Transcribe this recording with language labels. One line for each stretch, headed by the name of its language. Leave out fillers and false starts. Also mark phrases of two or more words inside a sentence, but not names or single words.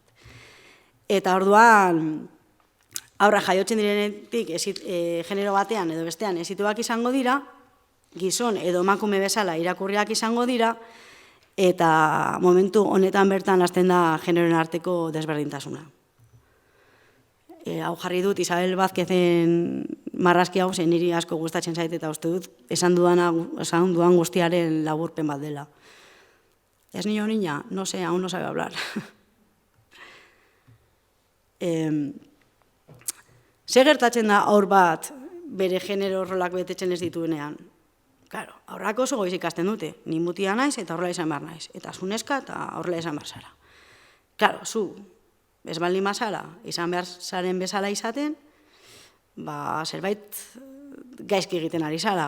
Basque: Eta orduan, aurra jaiotzen direnetik genero batean edo bestean ezituak izango dira, gizon edo emakume bezala irakurriak izango dira, eta momentu honetan bertan hasten da generoen arteko desberdintasuna. Hau jarri dut Isabel Vázquezen marrazki hau, niri asko gustatzen zait eta uste dut esan duan guztiaren laburpen bat dela.
Spanish: ¿Es niño o niña? No sé, aún no sabe hablar.
Basque: Zer gertatzen da aur bat bere genero rolak betetzen ez dituenean? Claro, aurrak oso goiz ikasten dute, ni mutia naiz eta horrela izan behar naiz, eta zu neska eta horrela izan behar zara. Claro, zu, ez baldin bazara, izan behar zaren bezala izaten, zerbait gaizki egiten ari zara.